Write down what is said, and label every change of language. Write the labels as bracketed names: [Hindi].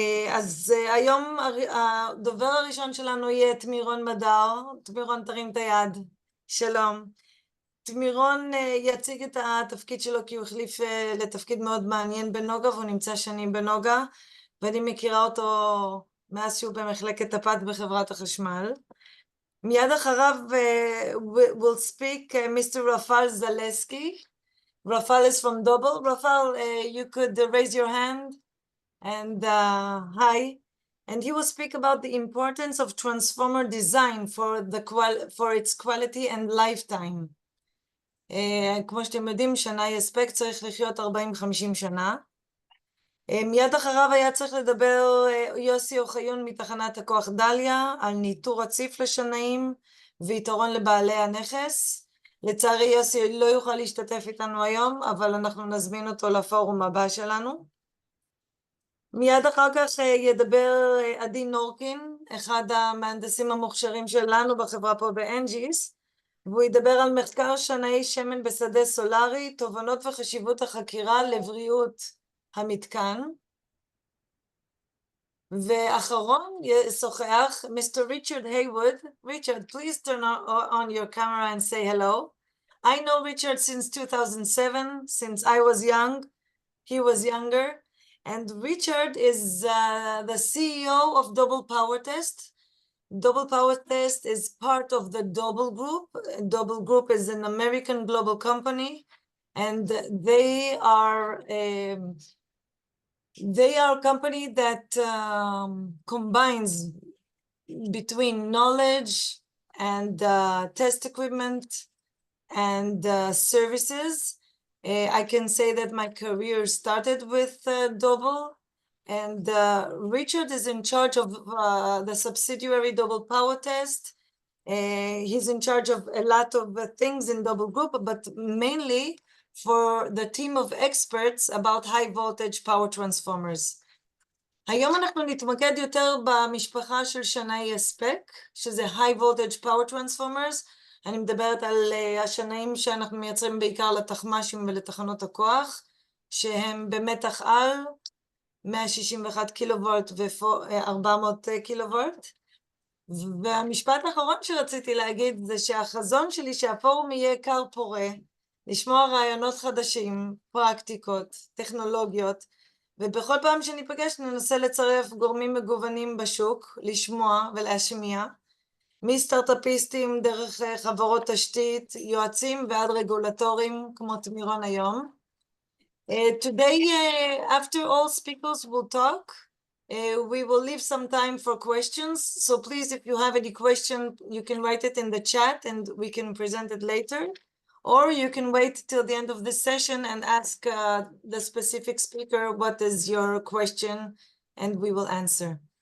[Hebrew] אז היום הדובר הראשון שלנו יהיה תמירון מדר. תמירון, תרים את היד. שלום. תמירון יציג את התפקיד שלו כי הוא החליף לתפקיד מאוד מעניין בנוגה, והוא נמצא שנים בנוגה, ואני מכירה אותו מאז שהוא במחלקת הפת בחברת החשמל. מיד אחריו [English] will speak Mr. רפאל זלסקי. רפאל is from Double. רפאל, you could raise your hand and hi. And he will speak about the importance of transformer design for its quality and lifetime. [Hebrew] כמו שאתם יודעים, שנאי הספק צריך לחיות 40-50 שנה. מיד אחריו היה צריך לדבר יוסי אוחיון מתחנת הכוח דליה על ניטור רציף לשנאים ויתרון לבעלי הנכס. לצערי יוסי לא יוכל להשתתף איתנו היום, אבל אנחנו נזמין אותו לפורום הבא שלנו. מיד אחר כך ידבר עדי נורקין, אחד המהנדסים המוכשרים שלנו בחברה פה באנג'יס, והוא ידבר על מחקר שנאי שמן בשדה סולרי, תובנות וחשיבות החקירה לבריאות המתקן. ואחרון ישוחח Mr. [English] Richard Haywood. Richard, please turn on your camera and say hello. I know Richard since 2007, since I was young, he was younger, and Richard is the CEO of Double Power Test. Double Power Test is part of the Double Group. Double Group is an American global company, and they are a company that combines between knowledge and test equipment and services. I can say that my career started with Double. And Richard is in charge of the subsidiary Double Power Test. He's in charge of a lot of things in Double Group, but mainly for the team of experts about high voltage power transformers. [Hebrew] היום אנחנו נתמקד יותר במשפחה של שנאי הספק, שזה [English] high voltage power transformers. [Hebrew] אני מדברת על השנאים שאנחנו מייצרים בעיקר לתחמ"שים ולתחנות הכוח, שהם במתח על, 161 קילוולט ו-400 קילוולט. והמשפט האחרון שרציתי להגיד זה שהחזון שלי שהפורום יהיה קר פורה, לשמוע רעיונות חדשים, פרקטיקות, טכנולוגיות, ובכל פעם שניפגש ננסה לצרף גורמים מגוונים בשוק, לשמוע ולהשמיע, מסטארט-אפיסטים דרך חברות תשתית, יועצים ועד רגולטורים כמו תמירון היום. [English] Today, after all speakers will talk, we will leave some time for questions. So please, if you have any question, you can write it in the chat and we can present it later. Or you can wait till the end of this session and ask the specific speaker what is your question and we will answer.